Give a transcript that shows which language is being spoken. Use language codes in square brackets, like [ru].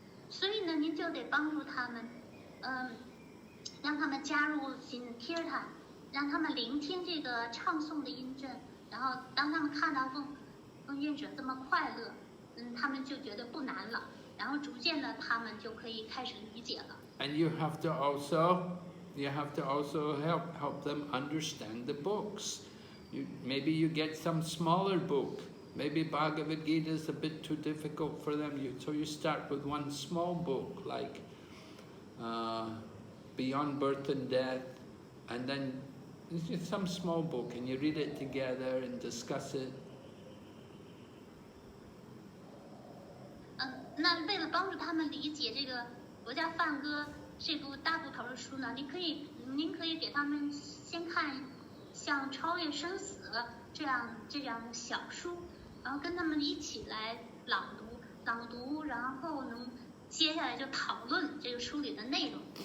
[zh] 所以呢，您就得帮助他们，让他们加入进 kirtan， 让他们聆听这个唱诵的音阵，然后当他们看到奉献者这么快乐，他们就觉得不难了，然后逐渐的他们就可以开始理解了。 [en] And you have to also help them understand the books. Maybe you get some smaller book. Maybe Bhagavad Gita is a bit too difficult for them, so you start with one small book, like Beyond Birth and Death, and then some small book, and you read it together and discuss it. [zh] 那为了帮助他们理解这个国家梵歌这部大部头的书呢，您可以给他们先看像《超越生死》这样的小书，然后跟他们一起来朗读，然后呢，接下来就讨论这个书里的内容。